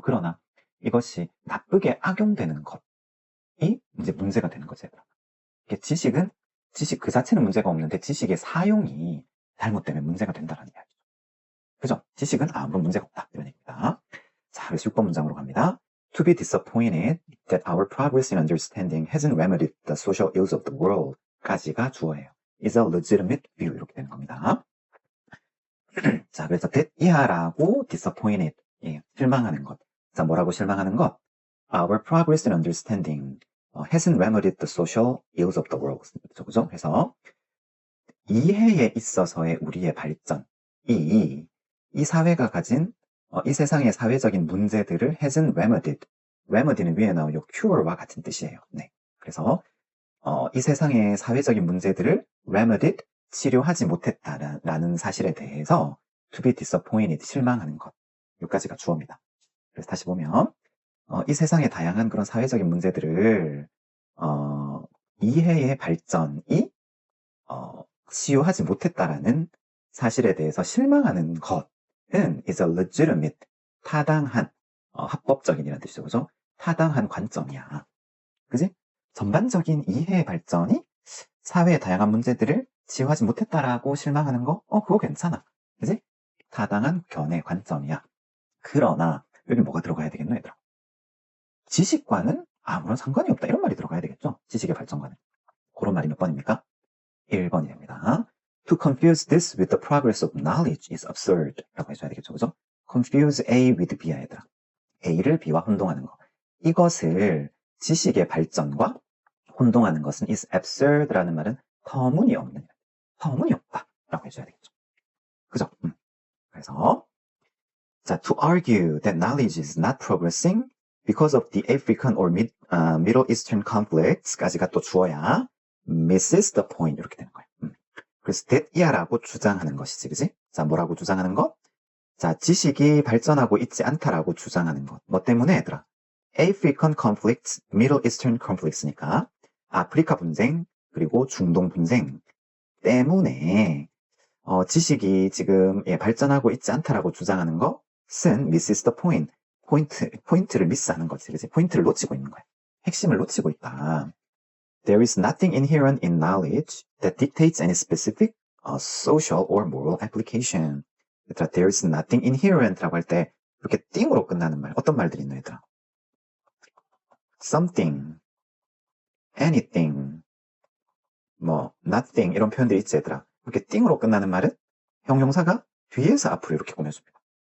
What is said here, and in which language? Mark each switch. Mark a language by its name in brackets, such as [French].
[Korean] 그러나 이것이 나쁘게 악용되는 것이 이제 문제가 되는 거죠. 지식 그 자체는 문제가 없는데 지식의 사용이 잘못되면 문제가 된다는 이야기죠. 그죠? 지식은 아무런 문제가 없다. 이런 얘기입니다. 자, 그래서 6번 문장으로 갑니다. [English] To be disappointed that our progress in understanding hasn't remedied the social ills of the world [Korean] 까지가 주어예요. [English] is a legitimate view [Korean] 이렇게 되는 겁니다. 자, 그래서 that 이하라고 disappointed, 실망하는 것. 자, 뭐라고 실망하는 것? [English] Our progress in understanding hasn't remedied the social ills of the world. [Korean] 그죠? 그래서 이해에 있어서의 우리의 발전, 이 사회가 가진 이 세상의 사회적인 문제들을 [English] hasn't remedied. [Korean] remedy는 위에 나온 요 cure와 같은 뜻이에요. 네. 그래서 이 세상의 사회적인 문제들을 remedied, 치료하지 못했다라는 사실에 대해서 [English] to be disappointed, [Korean] 실망하는 것. 여기까지가 주어입니다. 그래서 다시 보면 이 세상의 다양한 그런 사회적인 문제들을 이해의 발전이 치유하지 못했다라는 사실에 대해서 실망하는 것은 [English] is a legitimate, [Korean] 타당한, 합법적인이라는 뜻이죠. 그죠? 타당한 관점이야. 그지? 전반적인 이해의 발전이 사회의 다양한 문제들을 치유하지 못했다라고 실망하는 거? 그거 괜찮아. 그지? 타당한 견해, 관점이야. 그러나 여기 뭐가 들어가야 되겠노, 얘들아? 지식과는 아무런 상관이 없다. 이런 말이 들어가야 되겠죠? 지식의 발전과는. 그런 말이 몇 번입니까? 1번이 됩니다. [English] To confuse this with the progress of knowledge is absurd [Korean] 라고 해줘야 되겠죠. 그죠? confuse A with B야, 얘들아. A를 B와 혼동하는 거. 이것을 지식의 발전과 혼동하는 것은 [English] is absurd [Korean] 라는 말은 터무니없는, 터무니없다 라고 해줘야 되겠죠. 그죠? 그래서 자, [English] to argue that knowledge is not progressing because of the African or Middle Eastern conflicts [Korean] 까지가 또 주어야 [English] misses the point [Korean] 이렇게 되는 거예요. 그래서 that이야라고 주장하는 것이지, 그지? 자, 뭐라고 주장하는 것? 자, 지식이 발전하고 있지 않다라고 주장하는 것. 뭐 때문에, 얘들아? [English] African conflicts, Middle Eastern conflicts [Korean] 니까 아프리카 분쟁 그리고 중동 분쟁 때문에 지식이 지금 발전하고 있지 않다라고 주장하는 것은 [English] misses the point. [Korean] 포인트를 미스하는 거지, 그지? 포인트를 놓치고 있는 거야. 핵심을 놓치고 있다. [English] There is nothing inherent in knowledge that dictates any specific social or moral application. [Korean] 얘들아, [English] there is nothing inherent [Korean] 라고 할 때 이렇게 띵으로 끝나는 말, 어떤 말들이 있노, 얘들아? something, anything, 뭐 nothing 이런 표현들이 있지, 얘들아. 이렇게 띵으로 끝나는 말은 형용사가 뒤에서 앞으로 이렇게 꾸며줍니다.